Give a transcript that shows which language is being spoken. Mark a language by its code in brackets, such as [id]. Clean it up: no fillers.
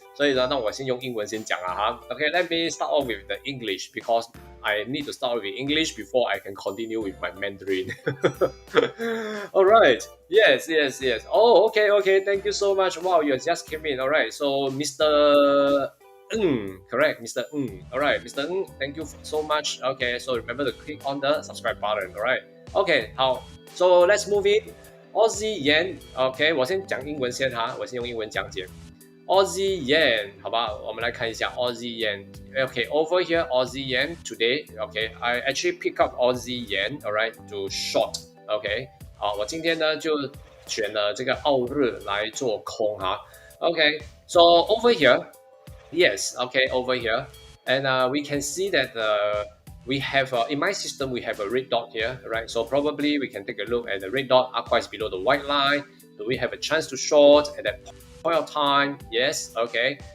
[zh] 所以呢，那我先用英文先讲啊哈。 [en] OK，let me start off with the English because I need to start with English before I can continue with my Mandarin. All right. Yes, yes, yes. Oh, okay, okay. Thank you so much. Wow, you just came in. All right. So, Mr. Correct, Mr. All right, Mr. Thank you so much. Okay, so remember to click on the subscribe button. All right. Okay, 好 So let's move in. Aussie Yen. [zh] OK， 我先讲英文先哈，我先用英文讲解。 Aussie Yen， 好吧，我们来看一下 Aussie Yen。 [en] Okay, over here Aussie Yen today. Okay, I actually pick up Aussie Yen, alright, to short. [zh] Okay, 好，我今天呢就选了这个澳日来做空哈。 [en] Okay, so over here, yes, okay, over here, and we can see that we have in my system we have a red dot here, right? So probably we can take a look at the red dot. Aqua is below the white line. Do we have a chance to short at that point of time? Yes. Okay.